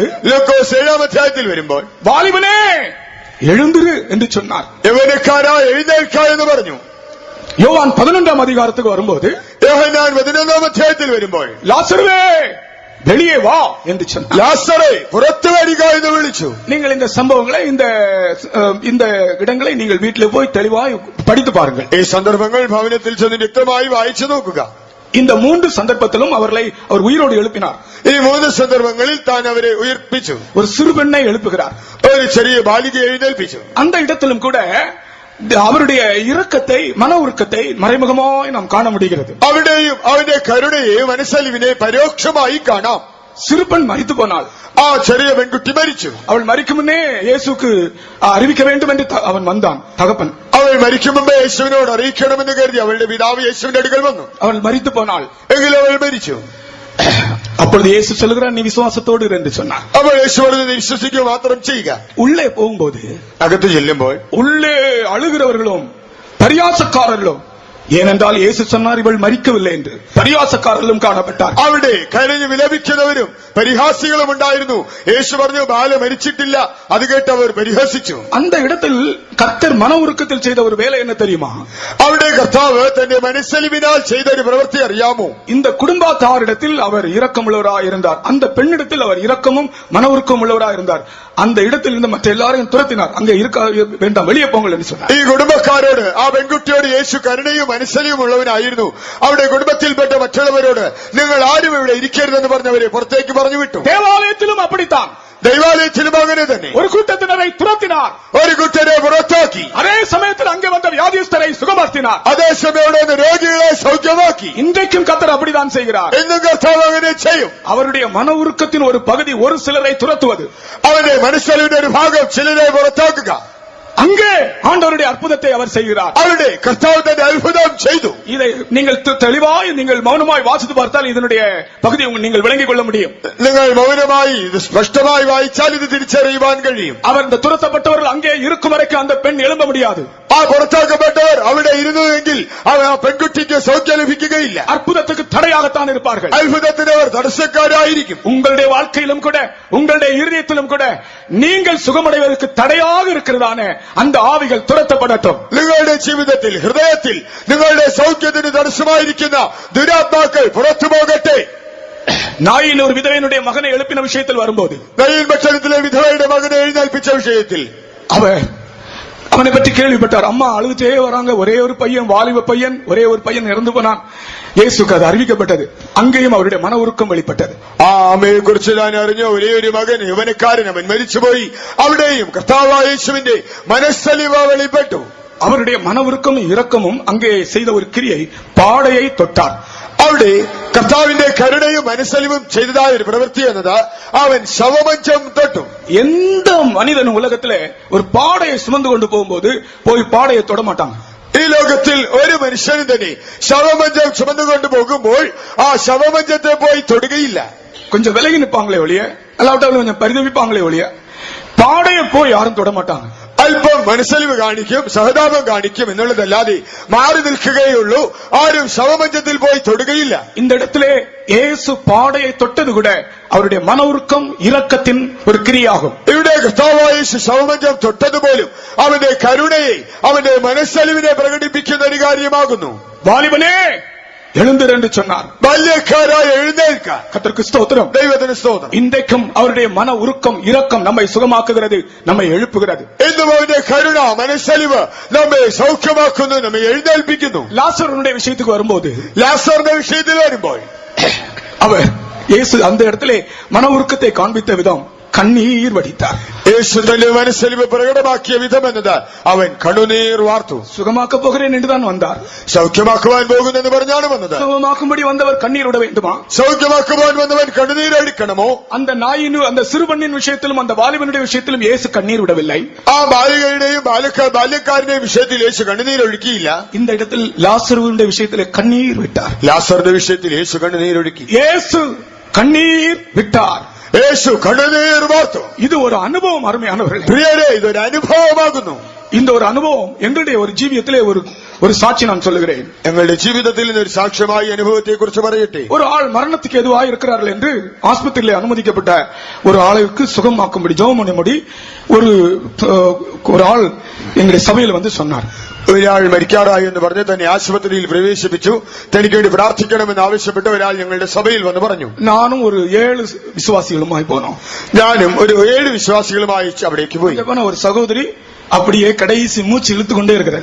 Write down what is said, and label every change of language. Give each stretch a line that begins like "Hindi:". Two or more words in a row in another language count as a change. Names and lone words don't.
Malayalam: ലൂക്കോസ് 7-ാം അധ്യായത്തിൽ വരുമ്പോൾ
Tamil: வாலிபனே எழுந்திரு என்று சொன்னார்.
Malayalam: യൗവനക്കാരാ എഴുന്നേൽക്ക എന്ന് പറഞ്ഞു.
Tamil: யோவான் 11ஆம் அதிகாரத்துக்கு வரும்போது
Malayalam: യോഹന്നാൻ 11-ാം അധ്യായത്തിൽ വരുമ്പോൾ
Tamil: லாசருவே வெளியே வா என்று சொன்னார்.
Malayalam: ലാസറേ പുറത്തു വരിക എന്ന് വിളിച്ചു.
Tamil: நீங்கள் இந்த சம்பவங்களை இந்த இடங்களை நீங்கள் வீட்டில் போய் தெளிவாய் படித்து பாருங்கள்.
Malayalam: ഈ സന്ദർഭങ്ങൾ ഭവനത്തിൽ ചെന്ന് വ്യക്തമായി വായിച്ചു നോക്കുക.
Tamil: இந்த 3 சந்தர்ப்பத்திலும் அவர் உயிரோடு எழுப்பினார்.
Malayalam: ഈ 3 സന്ദർഭങ്ങളിൽ താൻ അവരെ ഉയർപ്പിച്ചു.
Tamil: ஒரு சிறு பெண்ணை எழுப்புகிறார்.
Malayalam: ഒരു ചെറിയ ബാലികയെ എഴുന്നേൽപ്പിച്ചു.
Tamil: அந்த இடத்திலும் கூட அவருடைய இரக்கத்தை, மன உருக்கத்தை மறைமுகமாய் நாம் காண முடிகிறது.
Malayalam: അവിടെയും അവന്റെ കരുണയെ മനസ്സലിവിനെ പരോക്ഷമായി കാണാം.
Tamil: சிறுபெண் மரித்து போனாள்.
Malayalam: ആ ചെറിയ പെൺകുട്ടി മരിച്ചു.
Tamil: அவள் மரிக்கும் முன்னே இயேசுக்கு அறிவிக்க வேண்டும் என்று அவன் வந்தான். தகப்பன்
Malayalam: അവൾ മരിക്കും മുമ്പേ യേശുവിനോട് അറിയിക്കണമെന്ന് കരുതി അവളുടെ പിതാവ് യേശുവിന്റെ അടുക്കൽ വന്നു.
Tamil: அவள் மரித்து போனாள்.
Malayalam: എങ്കിലും അവൾ മരിച്ചു.
Tamil: அப்பொழுது இயேசு சொல்லுகிறார், நீ விசுவாசத்தோடு இரு என்று சொன்னார்.
Malayalam: അപ്പോൾ യേശു പറഞ്ഞത് വിശ്വസിക്കുക മാത്രം ചെയ്യുക.
Tamil: உள்ளே போகும்போது
Malayalam: അകത്ത് ചെല്ലുമ്പോൾ
Tamil: உள்ளே அழுகிறவர்களும் பரியாசக்காரர்களும், ஏனென்றால் இயேசு சொன்னார் இவள் மரிக்கவில்லை என்று, பரியாசக்காரர்களும் காணப்பட்டார்.
Malayalam: അവിടെ കരഞ്ഞു വിലപിക്കുന്നവരും പരിഹാസികളും ഉണ്ടായിരുന്നു. യേശു പറഞ്ഞു ബാല മരിച്ചിട്ടില്ല. അത് കേട്ട് അവർ പരിഹസിച്ചു.
Tamil: அந்த இடத்தில் கர்த்தர் மன உருக்கத்தில் செய்த ஒரு வேலை என்ன தெரியுமா?
Malayalam: അവിടെ കർത്താവ് തന്റെ മനസ്സലിവിനാൽ ചെയ്ത ഒരു പ്രവൃത്തി അറിയാമോ?
Tamil: இந்த குடும்பத்தாரிடத்தில் அவர் இரக்கமுள்ளவராய் இருந்தார். அந்த பெண்ணிடத்தில் அவர் இரக்கமும் மன உருக்கம் உள்ளவராய் இருந்தார். அந்த இடத்தில் இருந்து மற்ற எல்லாரையும் துரத்தினார். அங்கே இருக்க வேண்டாம், வெளியே போங்கள் என்று சொன்னார்.
Malayalam: ഈ കുടുംബക്കാരോട്, ആ പെൺകുട്ടിയോട് യേശു കരുണയും മനസ്സലിവുമുള്ളവനായിരുന്നു. അവിടെ കുടുംബത്തിൽപ്പെട്ട മറ്റുള്ളവരോട് നിങ്ങൾ ആരും ഇവിടെ ഇരിക്കരുതെന്ന് പറഞ്ഞവരെ പുറത്തേക്ക് പറഞ്ഞു വിട്ടു.
Tamil: தேவாலயத்திலும் அப்படித்தான்.
Malayalam: ദൈവാലയത്തിലും അങ്ങനെ തന്നെ.
Tamil: ஒரு கூட்டத்தினரை துரத்தினார்.
Malayalam: ഒരു കൂട്ടരെ പുറത്താക്കി.
Tamil: அதே சமயத்தில் அங்கே வந்த வியாதியஸ்தரை சுகமாக்கினார்.
Malayalam: അതേസമയം അവിടെ നിന്ന് രോഗികളെ സൗഖ്യമാക്കി.
Tamil: இன்றைக்கும் கர்த்தர் அப்படித்தான் செய்கிறார்.
Malayalam: ഇന്നും കർത്താവ് അങ്ങനെ ചെയ്യും.
Tamil: அவருடைய மன உருக்கத்தின் ஒரு பகுதி ஒரு சிலரை துரத்துவது.
Malayalam: അവന്റെ മനസ്സലിവിന്റെ ഒരു ഭാഗം ചിലരെ പുറത്താക്കുക.
Tamil: அங்கே ஆண்டவருடைய அற்புதத்தை அவர் செய்கிறார்.
Malayalam: അവിടെ കർത്താവ് തന്റെ അത്ഭുതം ചെയ്തു.
Tamil: இதை நீங்கள் தெளிவாய் நீங்கள் மௌனமாய் வாசித்து பார்த்தால் இதனுடைய பகுதியை நீங்கள் விளங்கிக் கொள்ள முடியும்.
Malayalam: നിങ്ങൾ മൗനമായി ഇത് സ്പഷ്ടമായി വായിച്ചാൽ ഇത് തിരിച്ചറിയുവാൻ കഴിയും.
Tamil: அவர் இந்த துரத்தப்பட்டவர்கள் அங்கே இருக்கும் வரைக்கும் அந்த பெண் எழும்ப முடியாது.
Malayalam: ആ പുറത്താക്കപ്പെട്ടവർ അവിടെ ഇരുന്നുവെങ്കിൽ ആ പെൺകുട്ടിക്ക് സൗഖ്യം ലഭിക്കുകയില്ല.
Tamil: அற்புதத்துக்கு தடையாகத்தான் இருப்பார்கள்.
Malayalam: അത്ഭുതത്തിന് അവർ തടസ്സക്കാരായിരിക്കും.
Tamil: உங்களுடைய வாழ்க்கையிலும் கூட உங்களுடைய இருதயத்திலும் கூட நீங்கள் சுகமடைவதற்கு தடையாக இருக்கிறதான அந்த ஆவிகள் துரத்தப்படட்டும்.
Malayalam: നിങ്ങളുടെ ജീവിതത്തിൽ ഹൃദയത്തിൽ നിങ്ങളുടെ സൗഖ്യത്തിന് തടസ്സമായിരിക്കുന്ന ദുരാത്മാക്കൾ പുറത്തു പോകട്ടെ.
Tamil: நாயின் ஒரு விதவையினுடைய மகனை எழுப்பின விஷயத்தில் வரும்போது
Malayalam: നയീൻ ഭക്ഷണത്തിലെ വിധവയുടെ മകനെ എഴുന്നേൽപ്പിച്ച വിഷയത്തിൽ
Tamil: அவனை பற்றி கேள்விப்பட்டார். அம்மா அழுதுட்டே வராங்க, ஒரே ஒரு பையன், வாலிப பையன், ஒரே ஒரு பையன் இறந்து போனான். இயேசுக்கு அது அறிவிக்கப்பட்டது. அங்கேயும் அவருடைய மன உருக்கம் வெளிப்பட்டது.
Malayalam: ആ അമ്മയെ കുറിച്ച് ഞാൻ അറിഞ്ഞ ഒരേ ഒരു മകൻ യൗവനക്കാരൻ, അവൻ മരിച്ചുപോയി. അവിടെയും കർത്താവായ യേശുവിന്റെ മനസ്സലിവ് വെളിപ്പെട്ടു.
Tamil: அவருடைய மன உருக்கமும் இரக்கமும் அங்கே செய்த ஒரு கிரியை பாடையை தொட்டார்.
Malayalam: അവിടെ കർത്താവിന്റെ കരുണയും മനസ്സലിവും ചെയ്തതായ ഒരു പ്രവൃത്തി എന്നത് അവൻ ശവമഞ്ചം തൊട്ടു.
Tamil: எந்த மனிதனும் உலகத்திலே ஒரு பாடையை சுமந்து கொண்டு போகும்போது போய் பாடையை தொட மாட்டாங்க.
Malayalam: ഈ ലോകത്തിൽ ഒരു മനുഷ്യനും തന്നെ ശവമഞ്ചം ചുമന്നുകൊണ്ട് പോകുമ്പോൾ ആ ശവമഞ്ചത്തെ പോയി തൊടുകയില്ല.
Tamil: கொஞ்சம் விலகி நிற்பாங்களே ஒழிய, அல்லாவிட்டாலும் கொஞ்சம் பரிதவிப்பாங்களே ஒழிய, பாடையை போய் யாரும் தொட மாட்டாங்க.
Malayalam: അല്പം മനസ്സലിവ് കാണിക്കും, സഹതാപം കാണിക്കും എന്നുള്ളതല്ലാതെ മാറി നിൽക്കുകയുള്ളൂ. ആരും ശവമഞ്ചത്തിൽ പോയി തൊടുകയില്ല.
Tamil: இந்த இடத்திலே இயேசு பாடையை தொட்டது கூட அவருடைய மன உருக்கம் இரக்கத்தின் ஒரு கிரியாகும்.
Malayalam: ഇവിടെ കർത്താവായ യേശു ശവമഞ്ചം തൊട്ടതുപോലും അവന്റെ കരുണയെ, അവന്റെ മനസ്സലിവിനെ പ്രകടിപ്പിക്കുന്ന ഒരു കാര്യമാകുന്നു.
Tamil: வாலிபனே எழுந்திரு என்று சொன்னார்.
Malayalam: ബാല്യക്കാരായ എഴുന്നേൽക്ക.
Tamil: கர்த்தருக்கு ஸ்தோத்திரம்.
Malayalam: ദൈവത്തിന് സ്തോത്രം.
Tamil: இன்றைக்கும் அவருடைய மன உருக்கம் இரக்கம் நம்மை சுகமாக்குகிறது, நம்மை எழுப்புகிறது.
Malayalam: എന്നും അവന്റെ കരുണ, മനസ്സലിവ് നമ്മെ സൗഖ്യമാക്കുന്നു, നമ്മെ എഴുന്നേൽപ്പിക്കുന്നു.
Tamil: லாசருடைய விஷயத்துக்கு வரும்போது,
Malayalam: ലാസറിന്റെ വിഷയത്തിൽ വരുമ്പോൾ
Tamil: அவர் இயேசு அந்த இடத்திலே மன உருக்கத்தை காண்பித்த விதம் கண்ணீர் வடித்தார்.
Malayalam: യേശു തന്റെ മനസ്സലിവ് പ്രകടമാക്കിയ വിധം എന്നത് അവൻ കണ്ണുനീർ വാർത്തു.
Tamil: சுகமாக்க போகிறேன் என்றுதான் வந்தார்.
Malayalam: സൗഖ്യമാക്കുവാൻ പോകുന്നെന്ന് പറഞ്ഞാണ് വന്നത്.
Tamil: சுகமாக்கும்படி வந்தவர் கண்ணீர் விட வேண்டுமா?
Malayalam: സൗഖ്യമാക്കുവാൻ വന്നവൻ കണ്ണുനീരടിക്കണമോ?
Tamil: அந்த நாயின் அந்த சிறுபண்ணின் விஷயத்திலும் அந்த வாலிபனுடைய விஷயத்திலும் இயேசு கண்ணீர் விடவில்லை.
Malayalam: ആ ബാലികയുടെയും ബാല്യക്കാരന്റെയും വിഷയത്തിൽ യേശു കണ്ണുനീരൊഴുക്കിയില്ല.
Tamil: இந்த இடத்தில் லாசருடைய விஷயத்திலே கண்ணீர் விட்டார்.
Malayalam: ലാസറിന്റെ വിഷയത്തിൽ യേശു കണ്ണുനീരൊഴുക്കി.
Tamil: இயேசு கண்ணீர் விட்டார்.
Malayalam: യേശു കണ്ണുനീർ വാർത്തു.
Tamil: இது ஒரு அனுபவம், அருமையானவர்களே.
Malayalam: പ്രിയരെ, ഇതൊരു അനുഭവമാകുന്നു.
Tamil: இந்த ஒரு அனுபவம் எங்களுடைய ஒரு ஜீவியத்திலே ஒரு சாட்சி நான் சொல்லுகிறேன்.
Malayalam: ഞങ്ങളുടെ ജീവിതത്തിൽ ഒരു സാക്ഷ്യമായി അനുഭവത്തെ കുറിച്ച് പറയട്ടെ.
Tamil: ஒரு ஆள் மரணத்துக்கு எதுவாக இருக்கிறார்கள் என்று ஆஸ்பத்திரியிலே அனுமதிக்கப்பட்ட ஒரு ஆளுக்கு சுகமாக்கும்படி ஜெபம் பண்ணும்படி ஒரு ஆள் எங்களுடைய சபையில் வந்து சொன்னார்.
Malayalam: ഒരാൾ മരിക്കാറായി എന്ന് പറഞ്ഞ് തന്നെ ആശുപത്രിയിൽ പ്രവേശിപ്പിച്ചു. തനിക്ക് വേണ്ടി പ്രാർത്ഥിക്കണമെന്ന് ആവശ്യപ്പെട്ട് ഒരാൾ ഞങ്ങളുടെ സഭയിൽ വന്ന് പറഞ്ഞു.
Tamil: நானும் ஒரு 7 விசுவாசிகளுமாய் போனோம்.
Malayalam: ഞാനും ഒരു 7 വിശ്വാസികളുമായി അവിടേക്ക് പോയി.
Tamil: ஒரு சகோதரி அப்படியே கடைசி மூச்சு இழுத்து கொண்டே இருக்கிறார்.